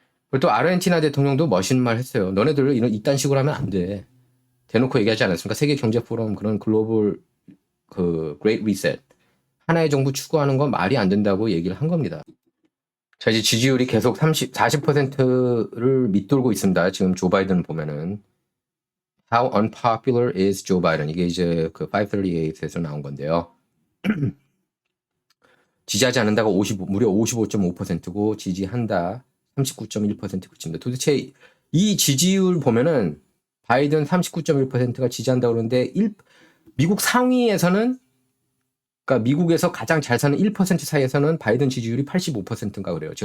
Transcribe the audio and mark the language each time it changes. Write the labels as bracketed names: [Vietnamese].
[Korean] 그리고 또 아르헨티나 대통령도 멋있는 말 했어요. 너네들 이딴 식으로 하면 안 돼. 대놓고 얘기하지 않았습니까? 세계 경제 포럼 그런 글로벌 그 그레이트 리셋 하나의 정부 추구하는 건 말이 안 된다고 얘기를 한 겁니다. 자, 이제 지지율이 계속 40%를 밑돌고 있습니다. 지금 조 바이든 보면은 [English] How unpopular is Joe Biden? [Korean] 이게 이제 그 538에서 나온 건데요. 지지하지 않는다가 무려 55.5%고 지지한다 39.1% 그칩니다. 도대체 이 지지율 보면은 바이든 39.1%가 지지한다 그러는데 미국 상위에서는 그러니까 미국에서 가장 잘 사는 1% 사이에서는 바이든 지지율이 85%인가 그래요.